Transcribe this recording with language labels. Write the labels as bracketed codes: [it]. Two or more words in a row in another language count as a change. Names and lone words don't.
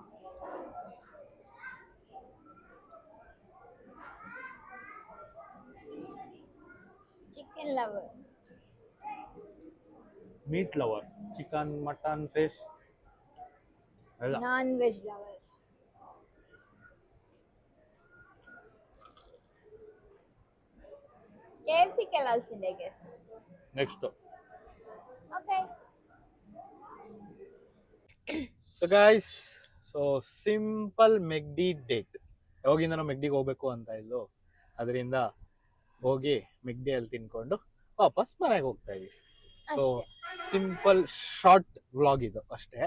[en] chicken lover. meat lover, chicken, mutton, fish ಎಲ್ಲ. non veg lover. [te] KFCకి వెళ్ళాల్సిందే గెస్. [kn] ನೆಕ್ಸ್ಟ್. [te] ఓకే. [en] so guys, so simple Megdi date. [kn] ಯಾವಾಗಿಂದ ನಾವು ಮೆಗ್ಡಿಗೆ ಹೋಗ್ಬೇಕು ಅಂತ ಇದ್ದು, ಅದರಿಂದ ಹೋಗಿ ಮೆಗ್ಡಿಯಲ್ಲಿ ತಿನ್ಕೊಂಡು ವಾಪಸ್ ಮನೆಗೆ ಹೋಗ್ತಾ ಇದೀವಿ. [en] so simple short vlog [kn] ಇದು ಅಷ್ಟೇ.